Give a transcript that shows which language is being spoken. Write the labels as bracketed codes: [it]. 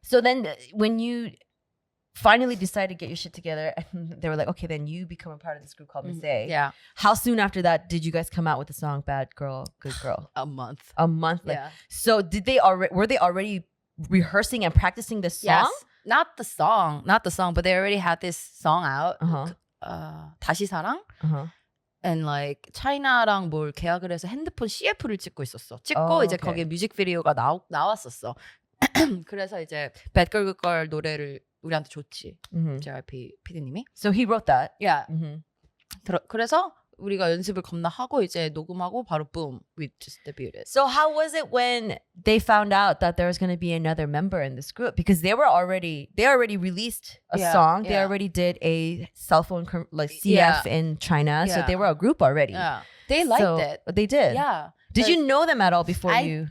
[en] So then when you finally decided to get your shit together, and they were like, okay, then you become a part of this group called Miss A. Yeah. How soon after that did you guys come out with the song Bad Girl, Good Girl? A month. A month. Yeah. So were they already rehearsing and practicing the song? Yes. Not the song, but they already had this song out. Uh-huh. [ko] 다시 사랑? [en] Uh-huh. And like [ko] 차이나랑 뭘 계약을 해서 핸드폰 CF를 찍고 있었어. 찍고 이제 [en] okay. [ko] 거기에 뮤직비디오가 나왔었어. 그래서 이제 Bad Girl Good Girl 노래를 우리한테 줬지. JYP PD님이. [en] So he wrote that. Yeah. Mm-hmm. [ko] 그래서 우리가 연습을 겁나 하고 이제 녹음하고 바로 [en] boom, we just debuted. So how was it when they found out that there was going to be another member in this group? Because they already released a song. They already did a cell phone like CF in China. So they were a group already. Yeah. They liked it. They did. Yeah. Did you know them at all before you?